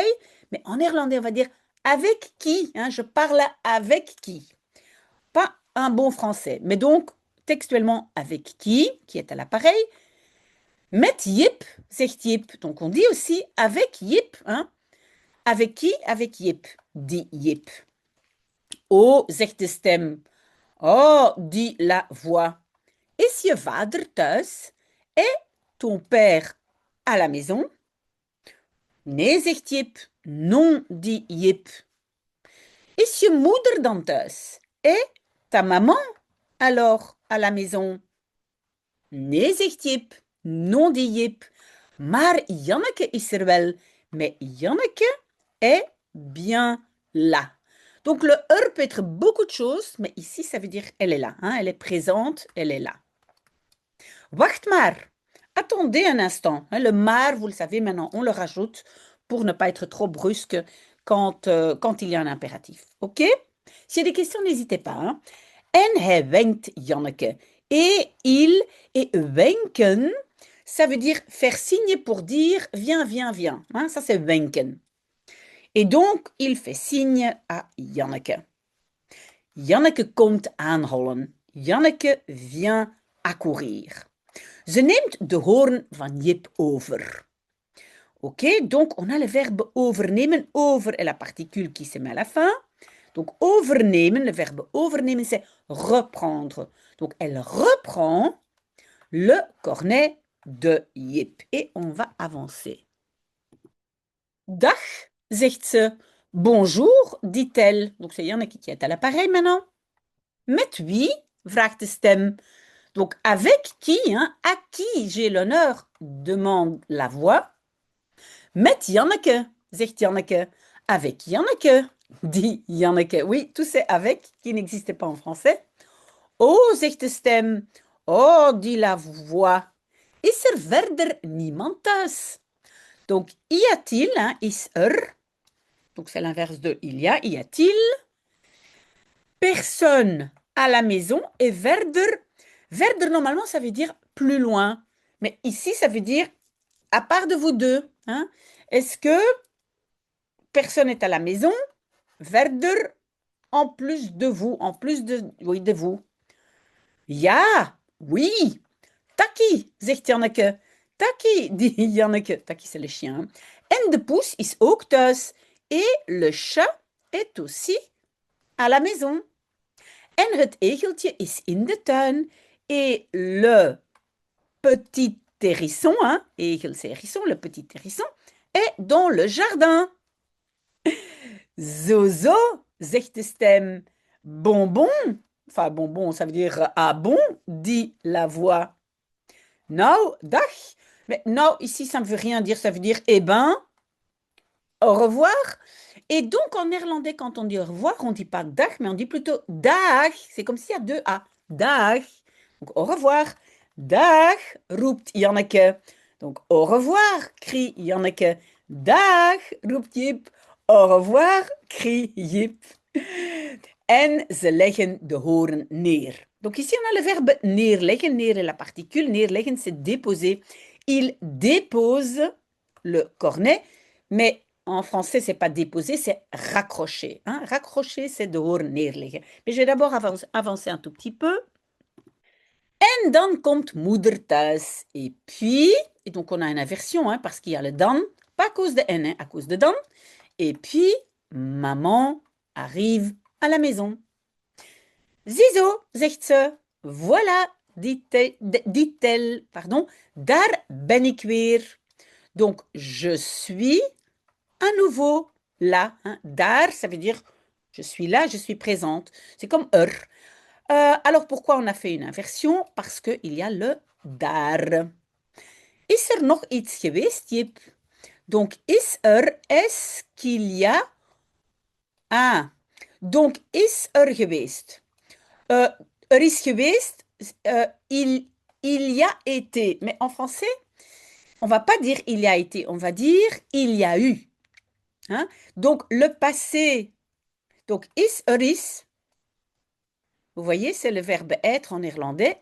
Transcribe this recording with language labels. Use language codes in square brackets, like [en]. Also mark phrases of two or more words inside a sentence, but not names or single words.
[fr] Mais en néerlandais, on va dire avec qui, hein, je parle avec qui. Pas un bon français, mais donc textuellement avec qui est à l'appareil. [nl] Met Jip, zegt Jip. [fr] Donc on dit aussi avec Jip. Hein. Avec qui? Avec Jip, dit Jip. [nl] Oh, zegt de stem. [fr] Oh, dit la voix. [nl] Is je vader thuis? [fr] Est ton père à la maison? [nl] Nee, zegt Jip. [fr] Non, dit Jip. [nl] Is je moeder dan thuis? [fr] Est ta maman alors à la maison? [nl] Nee, zegt Jip. [fr] Non, dit Jip. [nl] Maar Janneke is er wel. [fr] Mais Janneke est bien là. Donc le er peut être beaucoup de choses, mais ici ça veut dire elle est là. Hein, elle est présente, elle est là. [nl] Wacht maar. [fr] Attendez un instant. Hein, le maar, vous le savez maintenant, on le rajoute pour ne pas être trop brusque quand il y a un impératif. OK? S'il y a des questions, n'hésitez pas. Hein. [nl] En hij wenkt Janneke. [fr] Et il et wenken, ça veut dire faire signe pour dire viens, viens, viens. Hein, ça, c'est wenken. Et donc, il fait signe à Janneke. [nl] Janneke komt aanhollen. [fr] Janneke vient accourir. [nl] Ze neemt de hoorn van Jip over. [fr] Ok, donc on a le verbe overnemen. Over est la particule qui se met à la fin. Donc overnemen, le verbe overnemen, c'est reprendre. Donc elle reprend le cornet de Jip. Et on va avancer. [nl] Dag, zegt ze. [fr] Bonjour, dit-elle. Donc c'est Janneke qui est à l'appareil maintenant. [nl] Met wie? Vraagt de stem. [fr] Donc avec qui, hein, à qui j'ai l'honneur, demande la voix. [nl] Met Janneke, zegt Janneke. [fr] Avec Janneke, dit Janneke. Oui, tout c'est avec qui n'existait pas en français. [nl] Oh, zegt de stem. [fr] Oh, dit la voix. [nl] Is er verder niemand thuis? [fr] Donc, y a-t-il, hein, [nl] is er. [fr] Donc, c'est l'inverse de il y a-t-il. Personne à la maison et verder. [nl] Verder, [fr] normalement, ça veut dire plus loin. Mais ici, ça veut dire à part de vous deux. Hein. Est-ce que personne est à la maison? Verder en plus de vous, en plus de, oui, de vous. [nl] Ja, oui. Taki, zegt Janneke. [fr] Taki, dit Janneke. Taki, c'est le chien. Hein. [nl] En de poes is ook thuis. [fr] Et le chat est aussi à la maison. [nl] En het egeltje is in de tuin. [fr] Et le petit hérisson, hein, egel c'est hérisson, le petit hérisson, est dans le jardin. [nl] Zozo, zegt de stem. [fr] Bonbon, enfin bonbon, ça veut dire ah bon, dit la voix. [nl] Nou, dag. [fr] Mais nou, ici, ça ne veut rien dire, ça veut dire eh ben, au revoir. Et donc, en néerlandais, quand on dit au revoir, on ne dit pas dag, mais on dit plutôt dag. C'est comme s'il y a deux A. Dag. Donc, au revoir. [nl] Dag, roept Janneke. [fr] Donc, au revoir, crie Janneke. [nl] Dag, roept Jip. [fr] Au revoir, crie Jip. [nl] En ze leggen de hoorn neer. [fr] Donc ici, on a le verbe neerleggen. Neer est la particule. Neerleggen, c'est déposer. Il dépose le cornet, mais en français, c'est pas déposer, c'est raccrocher. Hein. Raccrocher, c'est [nl] de hoorn neerleggen. [fr] Mais je vais d'abord avancer un tout petit peu. [nl] En dan komt moeder thuis. [fr] Et puis, et donc on a une inversion, hein, parce qu'il y a le dan, pas à cause de N, hein, à cause de dan. Et puis, maman arrive à la maison. [nl] Ziezo, zegt ze. [fr] Voilà, dit-elle, pardon, [nl] daar ben ik weer. [fr] Donc, je suis à nouveau là. Hein. Daar, ça veut dire je suis là, je suis présente. C'est comme alors, pourquoi on a fait une inversion? Parce qu'il y a le daar. [nl] Is er nog iets geweest, Jip? [fr] Donc, est-ce qu'il y a... Ah, donc, [nl] is er geweest? Er is geweest, [fr] il y a été. Mais en français, on ne va pas dire il y a été, on va dire il y a eu. Hein? Donc, le passé, donc is, [nl] er is, [fr] vous voyez, c'est le verbe être en néerlandais.